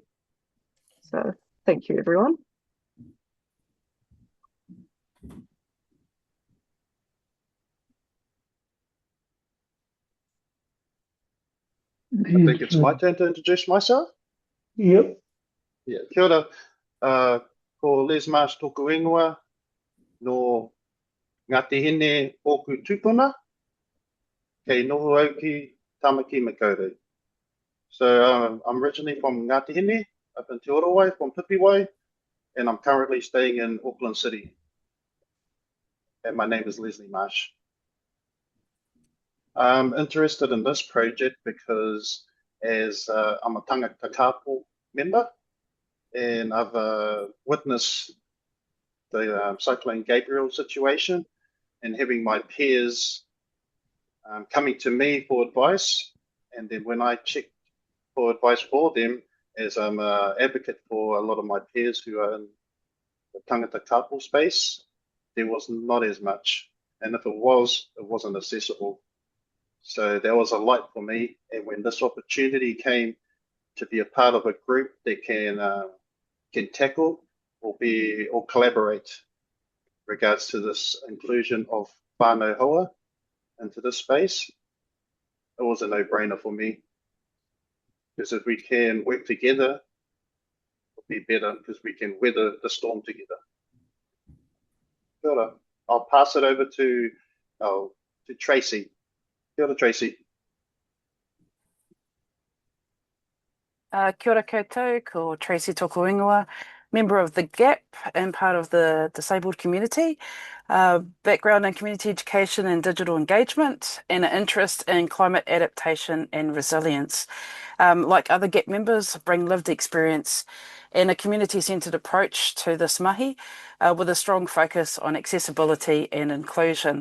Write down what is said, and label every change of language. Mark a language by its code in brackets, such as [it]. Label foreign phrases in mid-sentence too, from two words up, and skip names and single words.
[en] So thank you, everyone. I think it's my turn to introduce myself. Yep. Yeah, [mi] kia ora. Ko Les Marsh tōku ingoa no Ngāti Hine Ōku Tupuna, kei noho au ki Tamaki Makaurau. [en] So I'm originally from Ngāti Hine, up in Te Orowai, from Pipiwai, and I'm currently staying in Auckland City. And my name is Leslie Marsh. I'm interested in this project because as I'm a [mi] tangata kāpō [en] member, and I've witnessed the Cyclone Gabriel situation and having my peers coming to me for advice. And then when I checked for advice for them, as I'm an advocate for a lot of my peers who are in the [mi] tangata kāpō [en] space, there was not as much. And if it wasn't accessible. So that was a light for me. And when this opportunity came to be a part of a group that can tackle or collaborate regards to this inclusion of [mi] whānau hoa [en] into this space, it was a no-brainer for me. Because if we can work together, it'll be better because we can weather the storm together. [mi] Kia ora. [en] I'll pass it over to Tracy. [mi] Kia ora, Tracy. Kia ora koutou, ko Tracy tōku ingoa, [en] member of the GAP and part of the disabled community, background in community education and digital engagement, and an interest in climate adaptation and resilience. Like other GAP members, bring lived experience and a community-centred approach to this mahi, with a strong focus on accessibility and inclusion.